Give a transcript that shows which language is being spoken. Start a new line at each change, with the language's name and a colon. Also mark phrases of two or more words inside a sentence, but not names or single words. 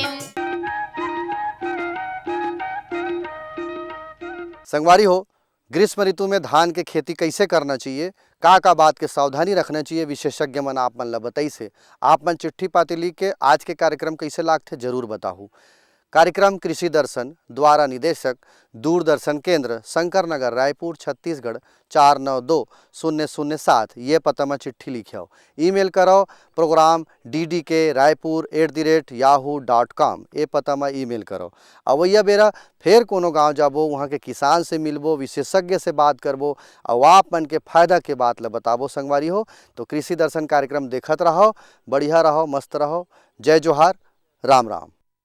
Chhattisgarhi: संगवारी हो, ग्रीष्म ऋतु में धान के खेती कैसे करना चाहिए, का बात के सावधानी रखना चाहिए, विशेषज्ञ मन आप मन ला बताई से आप मन चिट्ठी पाती लिख के आज के कार्यक्रम कैसे लागथे जरूर बताहू। कार्यक्रम कृषि दर्शन द्वारा निदेशक दूरदर्शन केंद्र शंकर नगर रायपुर छत्तीसगढ़ 492007 ये पता में चिट्ठी लिखियो। ईमेल करो प्रोग्राम ddk.raipur@yahoo.com ये पता में ईमेल करो। अवैया बेरा फिर कोनो गांव जाबो, वहाँ के किसान से मिलबो, विशेषज्ञ से बात करबो और आप मन के फायदा के बात ला बताबो। संगवारी हो तो कृषि दर्शन कार्यक्रम देखत रहो, बढ़िया रहो, मस्त रहो। जय जोहार, राम राम।